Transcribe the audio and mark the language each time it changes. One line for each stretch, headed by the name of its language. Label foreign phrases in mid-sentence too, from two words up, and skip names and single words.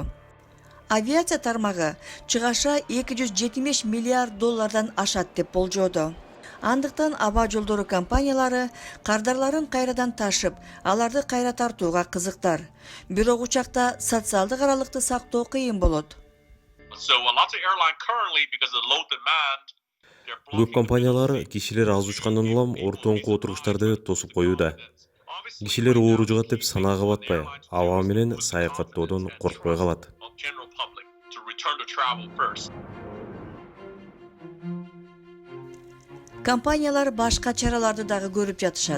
Kyrgyz: Авиация тармагы чыгаша 270 миллиард доллардан ашат деп болжоодо. Андыктан аба жолдору компаниялары кардарларын кайрадан ташып, аларды кайра тартууга кызыктар. Бирок учакта социалдык аралыкты сактоо кыйын болот.
English: So a lot of airline currently because of low demand.
Kyrgyz: Көп компаниялар кишилер аз учкандан улам ортоңку отургучтарды тосуп коюуда. Кишилер оору жугат деп санаага батпай, аба менен саякаттоодон коркпой калат. Компаниялар башка чараларды дагы көрүп жатышат.